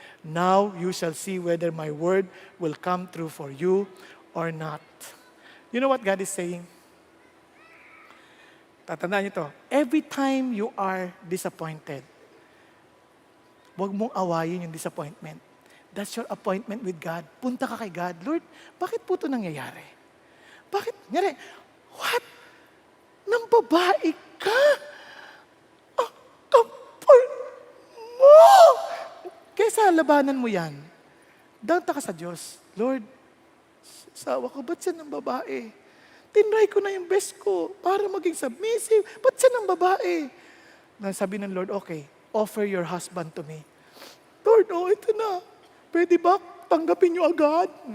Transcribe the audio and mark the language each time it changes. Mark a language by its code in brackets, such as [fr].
[en] Now you shall see whether my word will come true for you or not. You know what God is saying? [tl] Tatandaan niyo to. [en] Every time you are disappointed, [tl] huwag mong awayin yung disappointment. [en] That's your appointment with God. [tl] Punta ka kay God. Lord, bakit po ito nangyayari? Bakit? Nangyari, what? Nang babae ka? Ang kapal mo! Kaysa labanan mo yan, danta ka sa Diyos. Lord, sawa ko, ba't siya ng babae? Tinry ko na yung best ko para maging submissive. Ba't siya ng babae? Sabi ng [en] Lord, okay, offer your husband to me. Lord, [tl] ito na. Pwede ba tanggapin niyo agad?